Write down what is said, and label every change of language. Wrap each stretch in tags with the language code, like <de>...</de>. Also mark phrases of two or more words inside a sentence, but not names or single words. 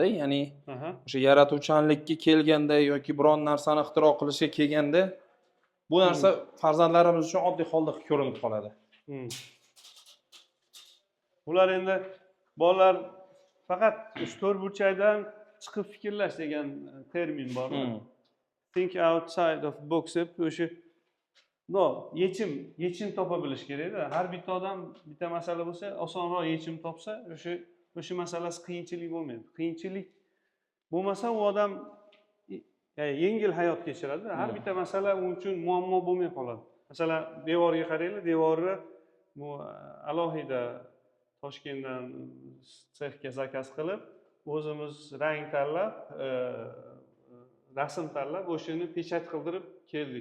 <uz>Ya'ni o'sha yaratuvchanlikka kelganda yoki biron narsani ixtiro qilishga kelganda bu narsa farzandlarimiz uchun oddiy holda ko'rinib qoladi. Ular endi bolalar faqat o'sha to'rtburchakdan chiqib fikrlash degan termin bor.</uz> <en>Think outside of box</en> <uz>deb o'sha yechim topa bilish kerak-da. Har bitta odam bitta masala bo'lsa, osonroq yechim topsa, o'sha masalasi qiyinchilik bo'lmaydi. Qiyinchilik bo'lmasa, u odam yengil hayot kechiradi. Har bitta masala u uchun muammo bo'lmay qoladi. Masalan, devorga qaranglar, devorni bu alohida Toshkentdan sexga zakaz qilib, o'zimiz rang tanlab, rasm tanlab, o'shani pechat qildirib keldik.</uz>